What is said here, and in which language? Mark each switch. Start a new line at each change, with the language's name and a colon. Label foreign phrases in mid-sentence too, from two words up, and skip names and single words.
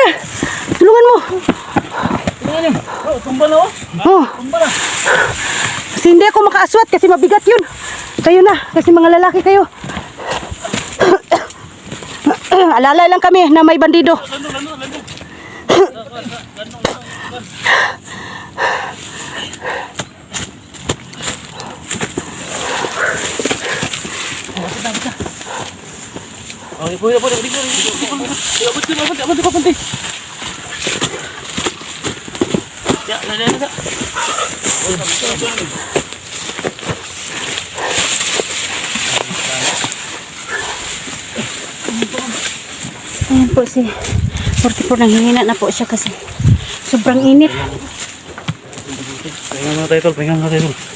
Filipino: Tulungan mo! Tingnan niyo. Oh, tumba na oh. Oh, Tumba na. kasi hindi ako makaaswat kasi mabigat yun. Kayo na, kasi mga lalaki kayo. Alalay lang kami na may bandido. Lando.
Malay: Oh, ibu ya, boleh dito. Ya, betul penting. Ya, ada.
Filipino: Ayan po si 44, nanghihina na po siya kasi sobrang init. Pahinga muna tayo, tol. Pahinga muna tayo.